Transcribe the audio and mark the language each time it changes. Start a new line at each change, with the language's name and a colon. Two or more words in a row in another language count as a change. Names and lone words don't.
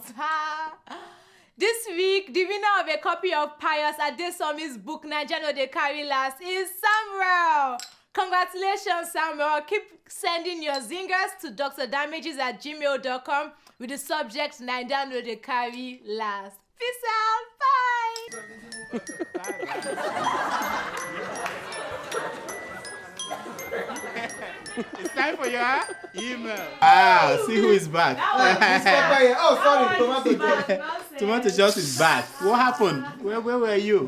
English: This week, the winner of a copy of Pius Adesomi's book Naija no dey carry last is Samuel. Congratulations, Samuel. Keep sending your zingers to drdamages@gmail.com with the subject Naija no dey carry last. Peace out. Bye. It's time for your email. See who is back. Oh, sorry, Tomato Juice. Tomato Juice is back. What happened? Where were you?